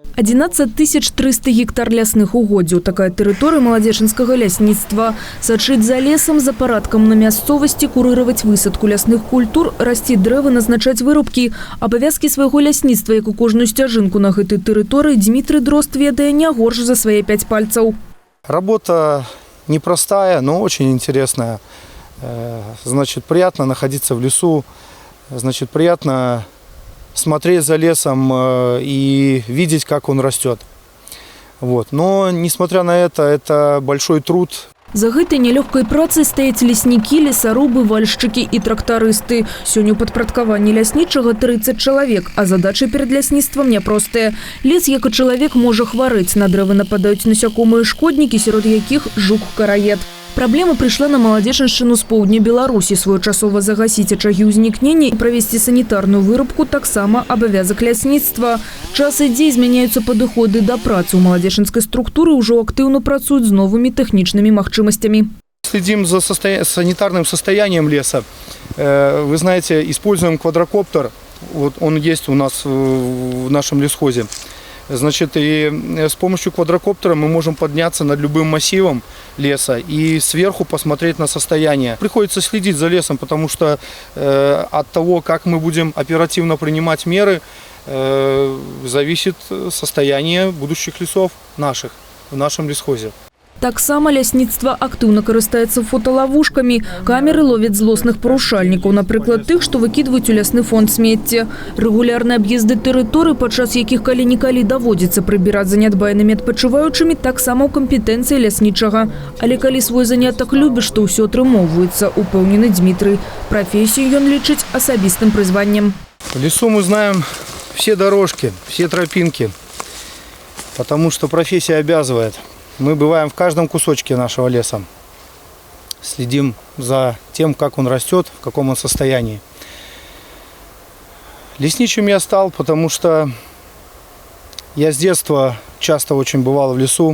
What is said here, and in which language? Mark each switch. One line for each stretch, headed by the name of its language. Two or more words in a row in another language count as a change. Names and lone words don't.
Belarusian: 11 300 гектар лясных угоддзяў. Такая тэрыторыя маладзечынскага лясніцтва. Сачыць за лесам, за парадкам на мясцовасці, курыраваць высадку лясных культур, расці дрэвы, назначаць вырубкі. Абавязкі свайго лясніцтва, як у кожную сцяжынку на гэтай тэрыторыі, Дмітрый Дрозд ведае не горш за свае 5 пальцаў.
Russian: Работа непростая, но очень интересная. Значит, приятно находиться в лесу, значит, приятно смотреть за лесом и видеть, как он растет. Вот. Но, несмотря на это большой труд.
Belarusian: За гэтай нелёгкай працай стаяць леснікі, лесарубы, вальшчыкі і трактарысты. Сёння ў падпарадкаванні ляснічага 30 чалавек, а задачы перад лясніцтвам няпростыя. Лес, як і чалавек, можа хварэць. На дрэвы нападаюць насякомыя шкоднікі, сярод якіх жук-караед. Праблема прыйшла на Маладзечыншчыну з поўдня Беларусі. Своечасова загасіць ачагі ўзнікнення і правесці санітарную вырубку таксама абавязак лясніцтва. Час ідзе, змяняюцца падыходы да працы. У маладзечынскай структуры ўжо актыўна працуюць з новымі тэхнічнымі магчымасцямі.
Russian: Следим за санитарным состоянием леса. Вы знаете, используем квадрокоптер. Вот он есть у нас в нашем лесхозе. Значит, и с помощью квадрокоптера мы можем подняться над любым массивом леса и сверху посмотреть на состояние. Приходится следить за лесом, потому что от того, как мы будем оперативно принимать меры, зависит состояние будущих лесов наших в нашем лесхозе.
Belarusian: Таксама лясніцтва актыўна карыстаецца фоталавушкамі. Камеры ловяць злосных парушальнікаў, напрыклад, тых, што выкідваюць у лясны фонд смецце. Рэгулярныя аб'езды тэрыторый, падчас якіх калі-нікалі даводзіцца прыбіраць за нядбайнымі адпачываючымі, таксама ў кампетэнцыі ляснічага. Але калі свой занятак любіш, то ўсё атрымоўваецца, упэўнены Дмітрый. Прафесію ён лічыць асабістым прызваннем.
Russian: В лесу мы знаем все дорожки, все тропинки, потому что профессия обязывает. Мы бываем в каждом кусочке нашего леса, следим за тем, как он растет, в каком он состоянии. Лесничим я стал, потому что я с детства часто очень бывал в лесу.